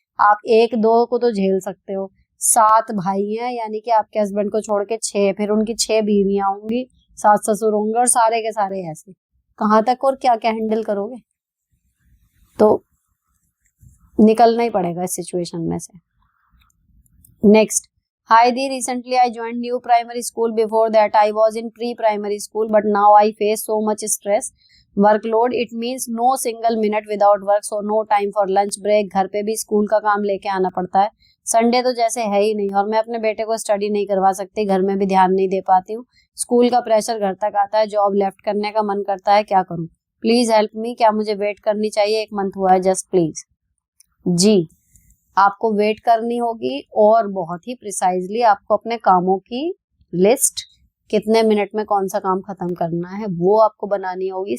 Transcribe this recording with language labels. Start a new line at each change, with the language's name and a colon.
Hindi: आप एक दो को तो झेल सकते हो, 7 भाई हैं, यानी कि आपके हस्बैंड को छोड़ के 6, फिर उनकी 6 बीवियां होंगी, सास ससुर होंगे, और सारे के सारे ऐसे कहाँ तक और क्या क्या हैंडल करोगे? तो निकलना ही पड़ेगा इस सिचुएशन में से।
English: Next, Hi Di, recently I joined new primary school. Before that I was in pre-primary school, but now I face so much stress, workload. It means no single minute without work, so no time for lunch break.
Hindi: घर पे भी school का काम लेके आना पड़ता है, Sunday तो जैसे है ही नहीं, और मैं अपने बेटे को स्टडी नहीं करवा सकती, घर में भी ध्यान नहीं दे पाती हूँ, स्कूल का प्रेशर घर तक आता है, जॉब लेफ्ट करने का मन करता है, क्या करूँ?
English: Please help me.
Hindi: क्या मुझे वेट करनी चाहिए? 1 मंथ हुआ है, जस्ट प्लीज। जी, आपको वेट करनी होगी, और बहुत ही प्रिसाइजली आपको अपने कामों की लिस्ट, कितने मिनट में कौन सा काम खत्म करना है, वो आपको बनानी होगी।